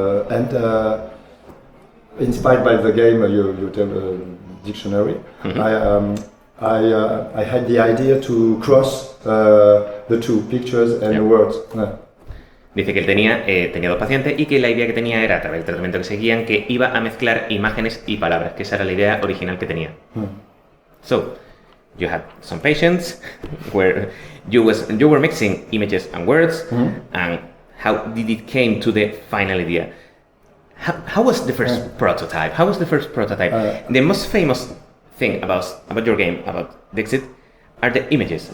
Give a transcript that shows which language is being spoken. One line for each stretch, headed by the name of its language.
English: And inspired by the game, you tell dictionary. I had the idea to cross the two, pictures and words.
Spanish: Dice que él tenía dos pacientes y que la idea que tenía era, a través del tratamiento que seguían, que iba a mezclar imágenes y palabras, que esa era la idea original que tenía.
English: So, you had some patients where you were mixing images and words, and how did it came to the final idea? How was the first prototype? How was the first prototype? The most famous thing about your game, about Dixit, are the images.